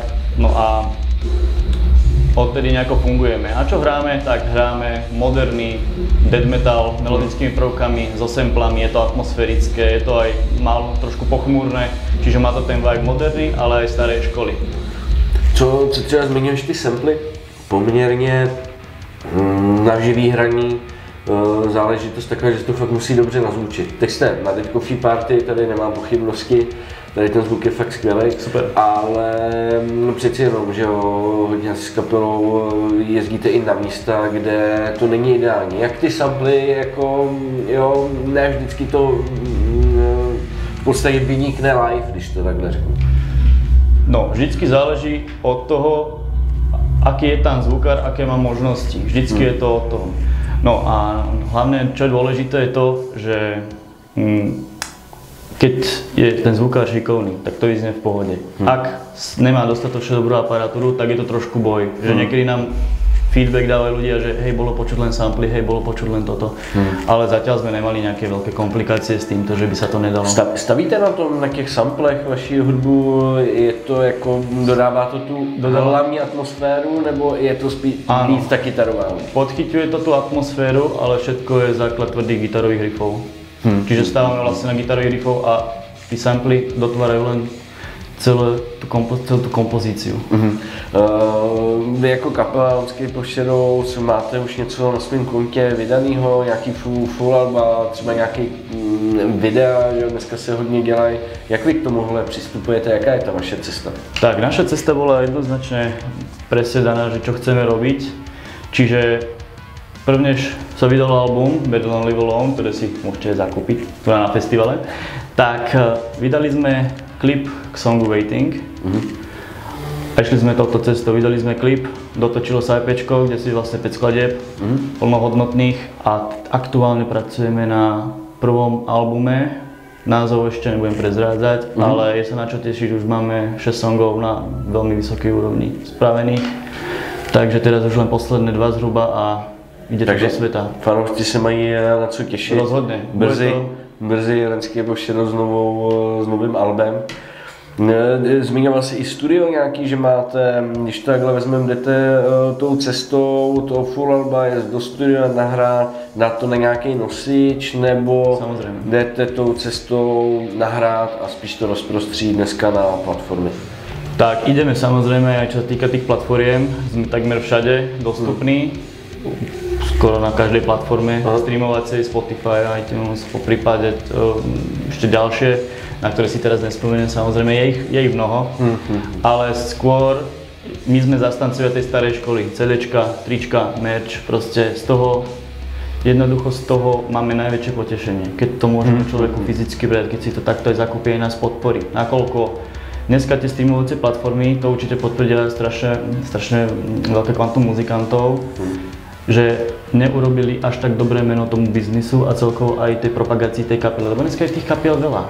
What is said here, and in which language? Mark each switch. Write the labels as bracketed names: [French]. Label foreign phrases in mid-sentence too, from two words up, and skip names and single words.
[Slovak] No a odtedy nejako fungujeme. A čo hráme? Tak hráme moderný death metal melodickými prvkami, so samplami, je to atmosférické, je to aj málo trošku pochmúrne, čiže má to ten vibe moderný, ale aj starej školy. [Czech] Co třeba zmiňuješ ty samply? Poměrně na živý hraní záležitost taková, že to fakt musí dobře nazvučit. Teď jste na Dead Coffee Party, tady nemám pochybnosti, tady ten zvuk je fakt skvělý, super. Ale přeci jenom, že jo, hodně s kapelou jezdíte i na místa, kde to není ideální. Jak ty samply, jako, jo, ne vždycky to v podstatě vynikne live, když to takhle řeknu. [Slovak] No, vždycky záleží od toho, aký je tam zvukár, aké má možnosti. [Czech] Vždycky je to o tom. [Slovak] No a hlavne, čo je dôležité, je to, že keď je ten zvukár šikovný, tak to vyznie v pohode. Ak nemá dostatočne dobrú aparatúru, tak je to trošku boj. Že niekedy nám feedback dávajú ľudia, že hej, bolo počuť len samply, hej, bolo počuť len toto. Ale zatiaľ sme nemali nejaké veľké komplikácie s týmto, že by sa to nedalo. [Czech] Stavíte na tom, na těch samplech vaši hudbu, je to jako, dodává to tu hlavní atmosféru, nebo je to spíš víc tak gitarová? [Slovak] Podchyťuje to tú atmosféru, ale všetko je základ tvrdých gitarových riffov. Čiže stávame vlastne na gitarových riffov a tí samply dotvárajú len celú tú kompozíciu. [Czech] Vy jako kapela Landscape of Shadows máte už něco na svém kontě vydanýho, nějaký full alba, třeba nějaký videa, že dneska se hodně dělají. Jak vy k tomuhle přistupujete, jaká je ta vaše cesta? [Slovak] Tak, naša cesta bola jednoznačne presedaná, že čo chceme robiť. Čiže prvnež sa vydal album Better Than Live Alone, ktoré si môžete zakúpiť tu na festivale, tak vydali sme klip k songu Waiting. A išli sme touto cestou, vydali sme klip, dotočilo sa EPčko, kde si vlastne 5 skladieb plnohodnotných a aktuálne pracujeme na prvom albume. Názov ešte nebudem prezrádzať, ale je sa na čo tešiť, už máme 6 songov na veľmi vysokej úrovni spravených. Takže teraz už len posledné 2 zhruba a ide to do sveta. [Czech] Fanoušci se mají na co těšit. [Slovak] Rozhodne. [Czech] Brzy Landscape of Shadows s novým albem. Zmiňoval jsi i studio nějaký, že máte, když to takhle vezmeme, jdete tou cestou toho full alba, je do studia nahrát, dát to na nějaký nosič, nebo jdete tou cestou nahrát a spíš to rozprostřít dneska na platformy? [Slovak] Tak ideme samozrejme, aj čo sa týka tých platformiem, sme takmer všade dostupní, skoro na každej platforme streamovacej, Spotify, iTunes, po prípade ešte ďalšie, na ktoré si teraz nespomeniem, samozrejme je ich mnoho, ale skôr my sme zastancovia tej starej školy, CDčka, trička, merch, proste z toho, jednoducho z toho máme najväčšie potešenie, keď to môžeme človeku fyzicky brať, keď si to takto aj zakúpi aj nás podporí, nakoľko dneska tie streamovacie platformy, to určite potvrdia strašne veľké kvantum muzikantov, že neurobili až tak dobré meno tomu biznisu a celkovo aj tej propagácii tej kapely, lebo dneska je tých kapiel veľa.